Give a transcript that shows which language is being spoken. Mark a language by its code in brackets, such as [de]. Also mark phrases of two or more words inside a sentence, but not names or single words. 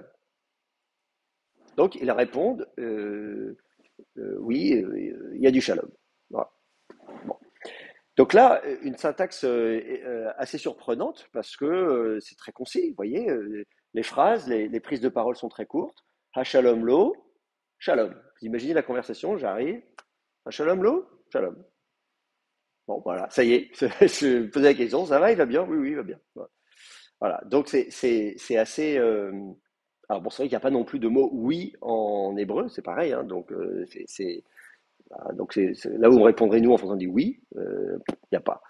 [fr] Donc, ils répondent oui, il y a du shalom. Voilà. Bon. Donc là, une syntaxe assez surprenante parce que c'est très concis. Vous voyez, les phrases, les prises de parole sont très courtes. [he] השלום לו, שלום. [fr] Vous imaginez la conversation, j'arrive. [he] השלום לו, שלום. [fr] Bon, voilà, ça y est. Je me posais la question, ça va, il va bien? Oui, oui, il va bien. Voilà, donc c'est assez. Alors bon, c'est vrai qu'il n'y a pas non plus de mot oui en hébreu, c'est pareil, hein, donc voilà, donc là où on répondrait nous en faisant dit oui, il n'y a pas.